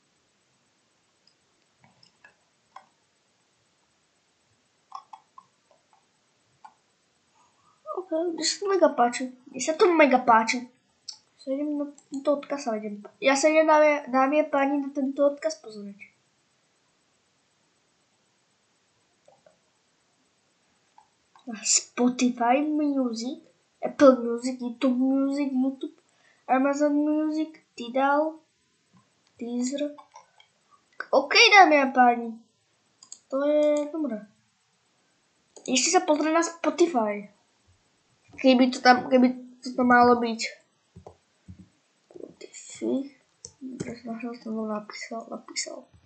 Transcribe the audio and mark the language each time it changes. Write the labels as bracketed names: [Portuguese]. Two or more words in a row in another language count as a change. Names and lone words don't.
[Slovak] Ok, mne sa to mega páči. Sa idem na tento odkaz a idem. Ja sa idem, dámy a páni, na tento odkaz pozrieť. Na Spotify Music, Apple Music, YouTube, Amazon Music, Tidal, Deezer. OK, dámy a páni. To je dobré. Ešte sa pozrie na Spotify. Keby to tam malo byť. Spotify. Prečo som to napísal.